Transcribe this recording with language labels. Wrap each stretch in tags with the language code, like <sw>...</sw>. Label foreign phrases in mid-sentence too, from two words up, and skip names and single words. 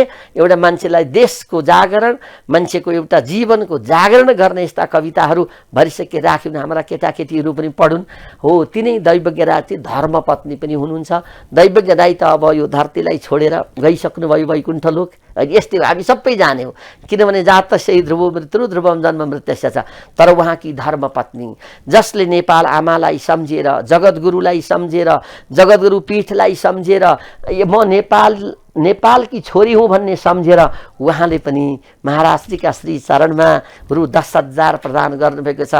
<ne>एउटा मान्छेलाई देशको जागरण, मान्छेको एउटा जीवनको जागरण गर्ने यस्ता कविताहरू भरिसके राख्यौँ। हाम्रा केटाकेटीहरू पनि पढुन्। हो, तिनै दैवज्ञ राई धर्मपत्नी पनि हुनुहुन्छ। दैवज्ञ राई त अब यो धरतीलाई छोडेर गइसक्नुभयो वैकुण्ठ लोक। यस्तै हामी सबै जाने हो, किनभने</ne> <sa>जातस्य ध्रुवो मृत्यु ध्रुवम जन्म मृत्यस्य</sa> <ne>छ। तर उहाँकी धर्मपत्नी, जसले नेपाल आमालाई सम्झेर, जगद्गुरुलाई सम्झेर, जगद्गुरु पीठलाई सम्झेर, म नेपालकी छोरी हुँ भन्ने सम्झेर उहाँले पनि महाराजजीका श्री चरणमा रु 10,000 प्रदान गर्नुभएको छ।</ne>